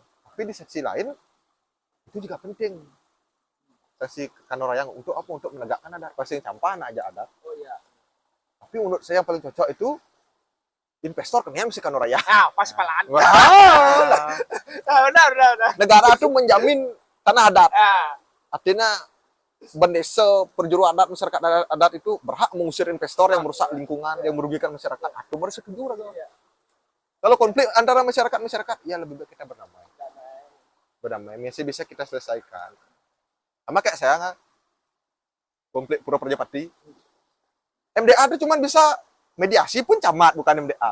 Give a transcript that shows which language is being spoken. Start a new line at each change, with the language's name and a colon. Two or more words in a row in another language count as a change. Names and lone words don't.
Indonesian: Tapi di sisi lain, itu juga penting. Sesi Kanorayang untuk apa? Untuk menegakkan adat. Pasti campur aja adat. Oh iya. Tapi menurut saya yang paling cocok itu investor kan mesti Kanorayang.
Balinese: Ah, pas palaan.
Indonesian: Wah, Ah, benar. negara itu menjamin tanah adat. Ah, Artinya bendesa perjuru adat masyarakat adat itu berhak mengusir investor yang merusak lingkungan, yang merugikan masyarakat. Aku baru setuju Raga. Kalau konflik antara masyarakat, ya lebih baik kita berdamai. Masih bisa kita selesaikan. Sama kayak saya nggak konflik Pura Perjapati. MDA itu cuma bisa mediasi pun camat bukan MDA.